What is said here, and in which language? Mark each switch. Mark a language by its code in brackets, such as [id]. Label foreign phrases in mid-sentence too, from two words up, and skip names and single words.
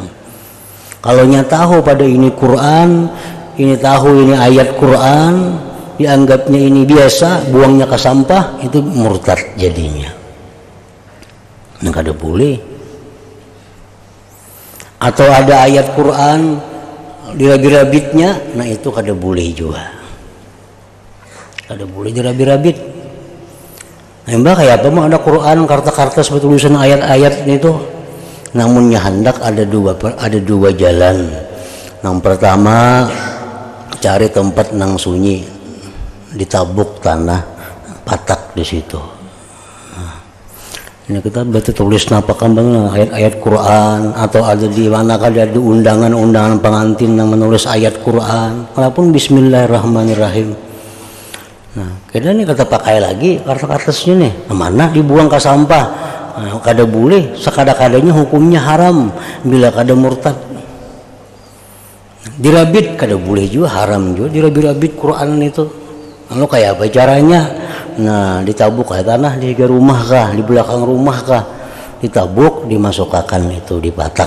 [bjn] Kalau tahu pada ini Quran, ini tahu ini ayat Quran, dianggapnya ini biasa, buangnya ke sampah, itu murtad jadinya. Nah, kada boleh. Atau ada ayat Quran dirabit-rabitnya, nah itu kada boleh juga. Kada boleh dirabit-rabit. Mbak kayak apa mah ada Quran karta-karta seperti tulisan ayat-ayat itu. Namun hendak ada dua jalan. Yang pertama cari tempat nang sunyi, ditabuk tanah, patak di situ. Nah, ini kita baca tulis napakan bang ayat-ayat Quran, atau ada di mana ada di undangan pengantin yang menulis ayat Quran. Walaupun Bismillahirrahmanirrahim. Nah, kita ini kata pakai lagi kartu-kartusnya nih, mana dibuang ke sampah. Nah, kada boleh, sekada-kadanya hukumnya haram bila kada murtad. Dirabit kada boleh juga, haram juga dirabit-rabit Quran itu. Lalu kayak apa caranya? Nah, ditabuk kayak tanah di rumah kah, di belakang rumah kah, ditabuk, dimasukkan itu di patak.